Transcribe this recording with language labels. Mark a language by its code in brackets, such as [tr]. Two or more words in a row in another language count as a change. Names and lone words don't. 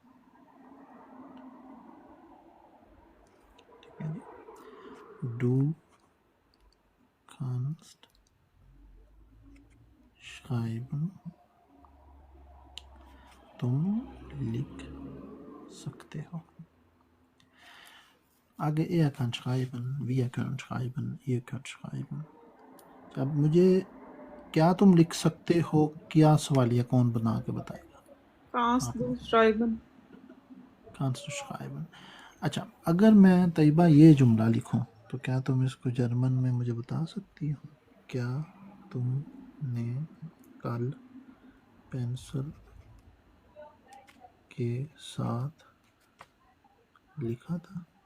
[hi] ठीक है जी, [de] du kannst schreiben [hi] तुम लिख सकते हो। [de] आगे ए kann schreiben, wir können schreiben, ihr könnt schreiben। [hi] अब मुझे क्या तुम लिख सकते हो, क्या सवालिया कौन बना के बताएगा? [de] कांस [hi] आप [de] du schreiben. kannst du schreiben। [hi] अच्छा, अगर मैं तैयबा ये जुमला लिखूं तो क्या तुम इसको जर्मन में मुझे बता सकती हो? क्या तुमने कल पेंसिल के साथ लिखा था?